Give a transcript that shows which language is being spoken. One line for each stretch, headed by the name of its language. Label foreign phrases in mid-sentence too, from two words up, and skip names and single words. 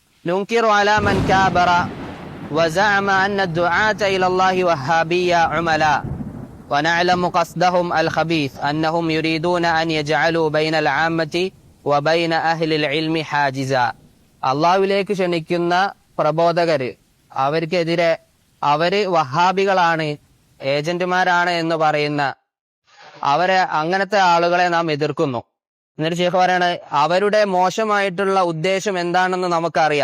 Arabic: ننكر على من كابر وزعم أن الدعاة إلى الله وهابية عملاء ونعلم قصدهم الخبيث أنهم يريدون أن يجعلوا بين العامة وبين أهل العلم حاجزا.
Malayalam: അള്ളാഹുവിലേക്ക് ക്ഷണിക്കുന്ന പ്രബോധകര് അവർക്കെതിരെ അവര് വഹാബികളാണ്, ഏജന്റുമാരാണ് എന്ന് പറയുന്ന അങ്ങനത്തെ ആളുകളെ നാം എതിർക്കുന്നു. എന്നിട്ട് ശേഖ് പറയാണ്, അവരുടെ മോശമായിട്ടുള്ള ഉദ്ദേശം എന്താണെന്ന് നമുക്കറിയാം.